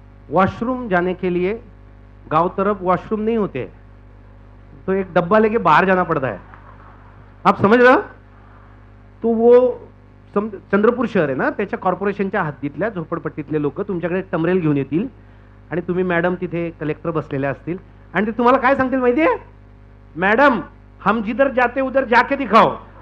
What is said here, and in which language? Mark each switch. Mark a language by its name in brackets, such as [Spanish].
[Hindi] Washroom जाने के लिए गांव तरफ वॉशरूम नहीं होते, तो एक डब्बा लेके बाहर जाना पड़ता है. आप समझ रहे हो? [Marathi] तो वो चंद्रपूर शहर आहे ना, त्याच्या कॉर्पोरेशनच्या हद्दीतल्या झोपडपट्टीतले लोक तुमच्याकडे टमरेल घेऊन येतील आणि तुम्ही मॅडम तिथे कलेक्टर बसलेले असतील आणि ते तुम्हाला काय सांगतील माहितीये? [Hindi] मैडम हम जिधर जाते उधर जाके दिखाओ.